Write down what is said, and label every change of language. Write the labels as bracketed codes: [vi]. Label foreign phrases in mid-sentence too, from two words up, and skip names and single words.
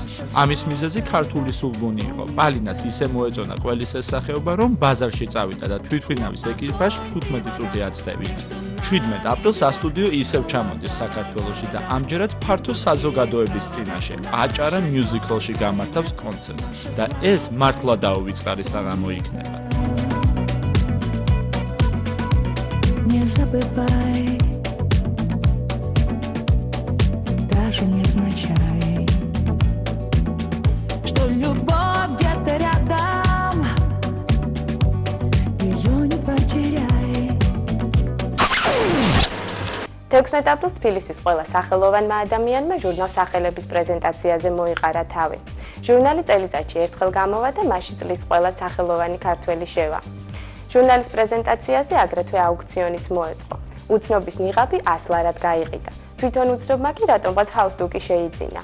[ka] ამის მიზეზი ქართული სულგუნი იყო. პალინას ისე მოეწონა ყველის ეს სახეობა, რომ ბაზარში წავიდა და თვითმფრინავის ეკიპაჟი 15 წუთი აცდევინა. 17 აპრილს ასტუდიო ისევ ჩამოდის საქართველოში და ამჯერად ფართო საზოგადოების წინაშე აჭარა მიუზიკლში გამართავს კონცერტს და ეს მართლა დაუვიწყარი საღამო იქნება. [ru] Не забывай, даже невзначай, что любовь где-то рядом, ее не потеряй. [ka] 16 აპრილს თბილისის ყველა სახელოვანმა ადამიანმა ჟურნალ სახელების პრეზენტაციაზე მოიყარა თავი. ჟურნალი წელიწადში ერთხელ გამოვა და მასში წლის ყველა სახელოვანი ქართველი შევა. ჟურნალის პრეზენტაციაზე აგრეთვე აუქციონიც მოეწყო. უცნობის ნიღაბი 100 ლარად გაიყიდა. თვითონ უცნობმა კი რატომღაც ჰაუსტუკი შეიძინა.